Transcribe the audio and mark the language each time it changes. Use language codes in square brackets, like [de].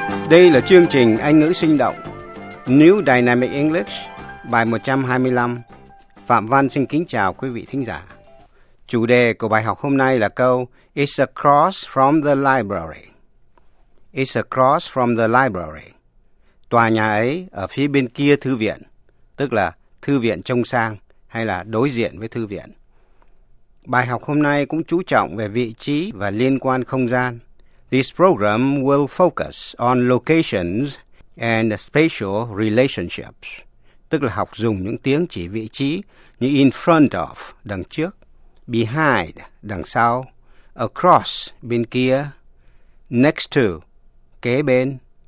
[vi] Đây là chương trình Anh ngữ sinh động New Dynamic English bài 125. Phạm Văn xin kính chào quý vị thính giả. Chủ đề của bài học hôm nay là câu [en] It's across from the library. It's across from the library. [vi] Tòa nhà ấy ở phía bên kia thư viện, tức là thư viện trông sang hay là đối diện với thư viện. Bài học hôm nay cũng chú trọng về vị trí và liên quan không gian. [en] This program will focus on locations and spatial relationships, [vi] tức là học dùng những tiếng chỉ vị trí như in front of, đằng trước, behind, đằng sau, across, bên kia, next to, kế bên.